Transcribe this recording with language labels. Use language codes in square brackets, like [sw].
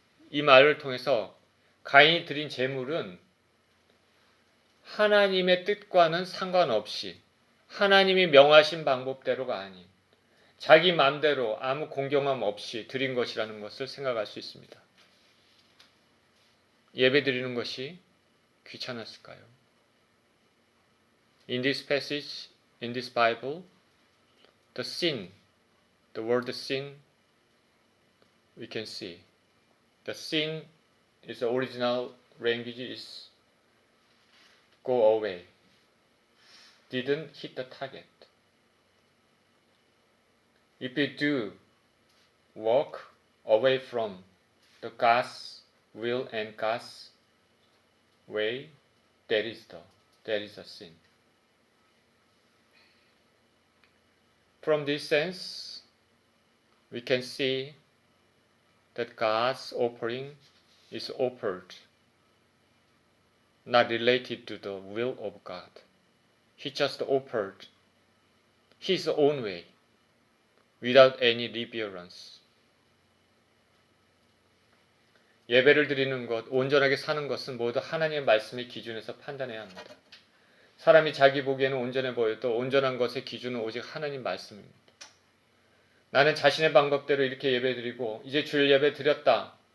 [ko] 이 말을 통해서 가인이 드린 제물은 하나님의 뜻과는 상관없이 하나님이 명하신 방법대로가 아닌 자기 마음대로 아무 공경함 없이 드린 것이라는 것을 생각할 수 있습니다. 예배 드리는 것이 귀찮았을까요? [en] In this passage, in this Bible, the word sin, we can see. The sin is the original language is go away. Didn't hit the target. If you do walk away from the God's will and God's way, that is a sin. From this sense, we can see that God's offering is offered, not related to the will of God. He just offered His own way, without any reverence. [ko] 예배를 드리는 것, 온전하게 사는 것은 모두 하나님의 말씀의 기준에서 판단해야 합니다. 사람이 자기 보기에는 온전해 보여도 온전한 것의 기준은 오직 하나님 말씀입니다. 나는 자신의 방법대로 이렇게 예배드리고 이제 주일 예배 드렸다.